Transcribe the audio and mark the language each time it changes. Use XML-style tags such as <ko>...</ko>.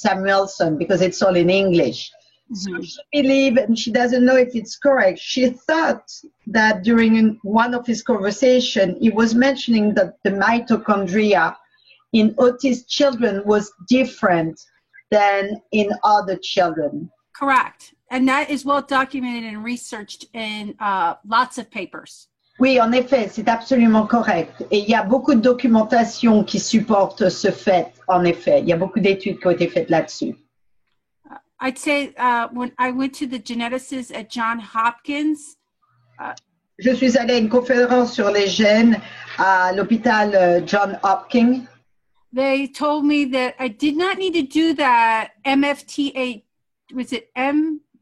<en>Samuelson because it's all in English. So she believes, and she doesn't know if it's correct, she thought that during one of his conversations, he was mentioning that the mitochondria in autist children was different than in other children. Correct. And that is well documented and researched in lots of papers.</en> <fr>Oui, en effet, c'est absolument correct. Et il y a beaucoup de documentation qui supporte ce fait, en effet. Il y a beaucoup d'études qui ont été faites là-dessus.</fr> <en>I'd say when I went to the geneticists at Johns Hopkins.</en> <fr>Je suis allée à une conférence sur les gènes à l'hôpital Johns Hopkins.</fr> <en>They told me that I did not need to do that MFTH, was it MFTHR?</en>